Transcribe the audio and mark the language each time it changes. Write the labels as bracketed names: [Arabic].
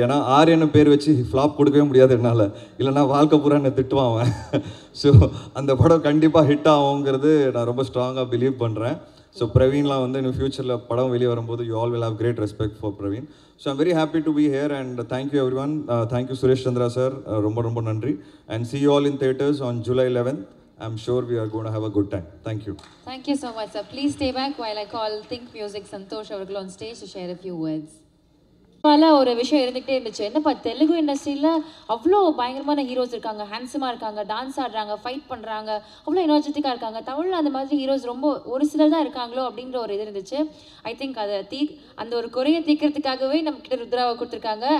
[Tamil] ஏன்னா ஆரியன்னு பேர் வச்சு ஃப்ளாப் கொடுக்கவே முடியாது என்னால், இல்லைனா வாழ்க்கை பூரா என்னை திட்டுவான் அவன். ஸோ அந்த படம் கண்டிப்பாக ஹிட் ஆகுங்கிறது நான் ரொம்ப ஸ்ட்ராங்காக பிலீவ் பண்ணுறேன். ஸோ பிரவீன்லாம் வந்து இன்னும் ஃப்யூச்சரில் படம் வெளியே வரும்போது [English] You all will have great respect for Praveen. So I'm very happy to be here and thank you every one. Thank you Suresh Chandra sir, [Tamil] ரொம்ப ரொம்ப நன்றி. [English] And see you all in theatres on July 11th. I'm sure we are going to have a good time. Thank you. Thank you so much, sir. Please stay back while I call Think Music Santosh Avargal on stage to share a few words. [Tamil] ஒரு விஷயம் இருந்துகிட்டே இருந்துச்சு. என்னப்பா தெலுங்கு இண்டஸ்ட்ரியில் அவ்வளோ பயங்கரமான heroes இருக்காங்க, ஹேண்ட்ஸமாக இருக்காங்க, டான்ஸ் ஆடுறாங்க, ஃபைட் பண்ணுறாங்க, அவ்வளோ எனர்ஜெட்டிக்காக இருக்காங்க. தமிழில் அந்த மாதிரி ஹீரோஸ் ரொம்ப ஒரு சிலர் தான் இருக்காங்களோ அப்படின்ற ஒரு இது இருந்துச்சு. ஐ திங்க் அதை அந்த ஒரு குறையை தீர்க்கறதுக்காகவே நம்மக்கிட்ட ருத்ராவை கொடுத்துருக்காங்க.